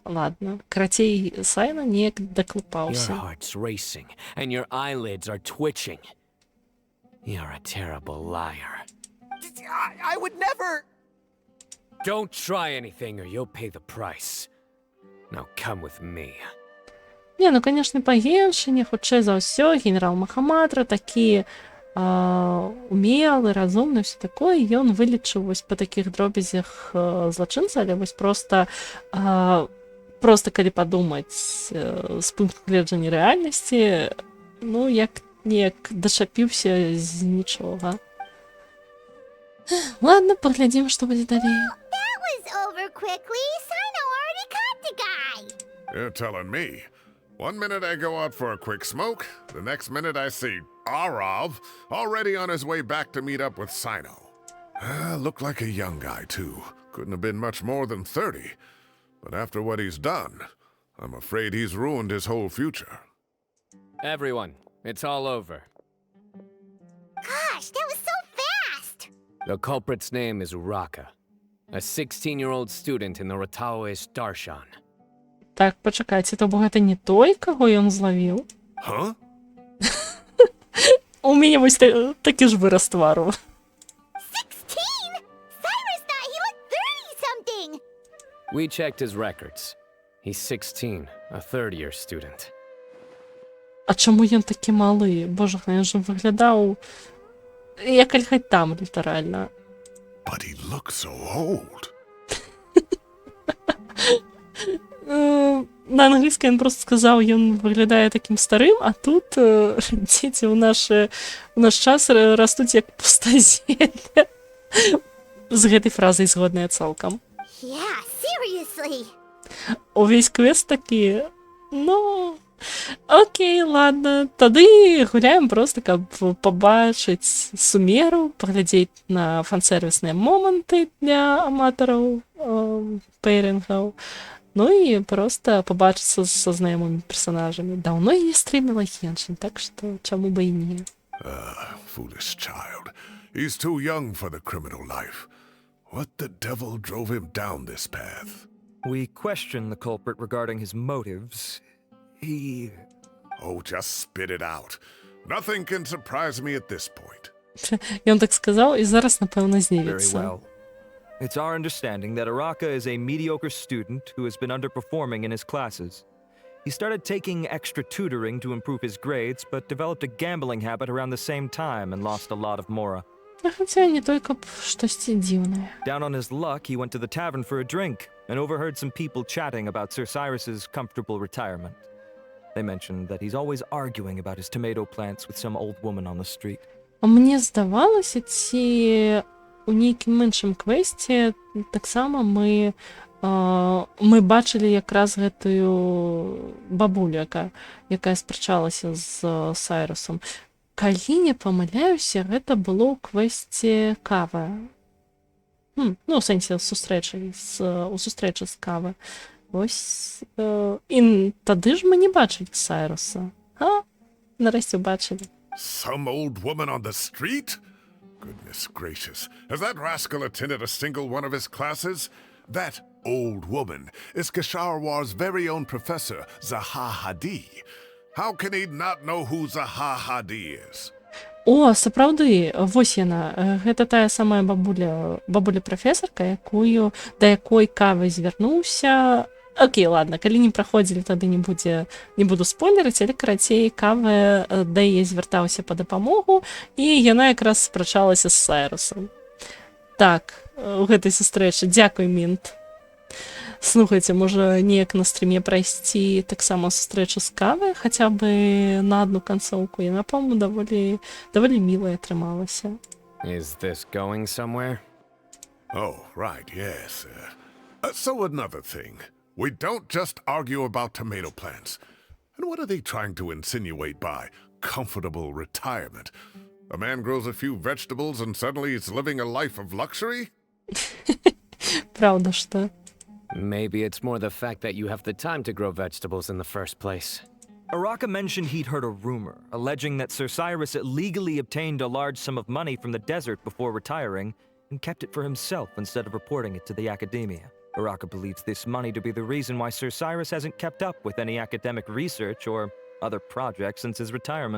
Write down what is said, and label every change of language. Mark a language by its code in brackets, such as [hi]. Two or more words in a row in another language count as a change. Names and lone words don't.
[be] Ладно. Карацей, Сайна неяк [en] Your [be] даклупаўся. [en] heart's racing, and your eyelids are twitching. You're a terrible liar. I would never. Don't try anything or you'll pay the price. Now come with me. [be] Не, ну, конечно, па-іншаму, хутчэй за ўсё, генерал Махаматра такі умелы, разумны, [ru] все такое, [be] і ён вылічыў вось па такіх дробязях злачынца, але вось проста калі падумаць з пункту гледжання рэальнасці, ну, як неяк дачапіўся з нічога. Ладно, паглядзім, што будзе далей. [en] That was over quickly. Sino already caught the guy. You're telling me. 1 minute I go out for a quick smoke, the next minute I see Arav already on his way back to meet up with Sino. Looked like a young guy, too. Couldn't have been much more than 30. But after what he's done, I'm afraid he's ruined his whole future. Everyone, it's all over. Gosh, that was so fast. The culprit's name is Uraka, a 16-year-old student in the Rataoist Darshan. [be] Так, пачакайце, то бок гэта не той, каго ён злавіў? [en] Huh? [be] У мяне вось такі ж выраз твару. [en] 16? Cyrus thought he looked 30-something. We checked his records. He's 16, a third-year student. [be] А чаму ён такі малы? Боже, ён жа выглядаў як альхай там, літаральна. [en] But he looks so old. [be] На англійскай ён просто сказаў, ён выглядае такім старым, а тут дзеці ў наш час растуць як пустазелле. З гэтай фразай згодная цалкам. [en] Yeah, seriously. [be] Увесь квест такі, ну, окей, ладно, тады гуляем просто, каб пабачыць сумеру, паглядзець на фан-сервісныя моманты для аматараў пэйрынгаў. Ну і просто побачыцца са знаёмымі персонажамі. Даўно я не стрыміла Геншин, так што чаму бы і не. [en] Foolish child. He's too young for the criminal life. What the devil drove him down this path? We questioned the culprit regarding his motives. He... Oh, just spit it out. Nothing can surprise me at this point. [be] Ён так сказаў і зараз, напэўна, [en] Very [be] зневіцца. [en] well. It's our understanding that Araka is a mediocre student who has been underperforming in his classes. He started taking extra tutoring to improve his grades, but developed a gambling habit around the same time and lost a lot of Mora. [ru] Хотя не только [be] штосьці дзіўнае. [en] Down on his luck, he went to the tavern for a drink and overheard some people chatting about Sir Cyrus's comfortable retirement. They mentioned that he's always arguing about his tomato plants with some old woman on the street. [be] А мне здавалася, ці у нейкім іншым квесце таксама мы бачылі якраз гэтую бабулю, якая спрачалася з Сайрусам. Калі не памыляюся, гэта было ў квесце кава. Ну, у сэнсе у сустрэчы з кавы. Вось, і тады ж мы не бачылі Сайруса. Нарэшце бачылі. [en] Some old woman on the street? Goodness gracious. Has that rascal attended a single one of his classes? That old woman is Kasharwar's very own professor, Zaha Hadi. How can he not know who Zaha Hadi is? [be] О, сапраўды, вось яна. Гэта тая самая бабуля-прафесарка, да якой Кава звярнуўся. Окей, ладно, калі не праходзілі, тады не буду спойлерыць, але карацей, Кава да яе звяртаўся па дапамогу, і яна якраз спрачалася з Сайрусам. Так, у гэтай сустрэчы. Дзякуй, Мінт. Слухайце, можа неяк на стріме прайсці таксама сустрэчу з Кавай, хаця бы на одну канцоўку. Яна, по-моему, даволі мілая атрымалася. [en] Is this going somewhere? Oh, right, yes. So another thing. We don't just argue about tomato plants. And what are they trying to insinuate by comfortable retirement? A man grows a few vegetables and suddenly he's living a life of luxury? [be] Правда, што? [en] Maybe it's more the fact that you have the time to grow vegetables in the first place. Araka mentioned he'd heard a rumor, alleging that Sir Cyrus illegally obtained a large sum of money from the desert before retiring and kept it for himself instead of reporting it to the academia. Araka believes this money to be the reason why Sir Cyrus hasn't kept up with any academic research or other projects since his retirement.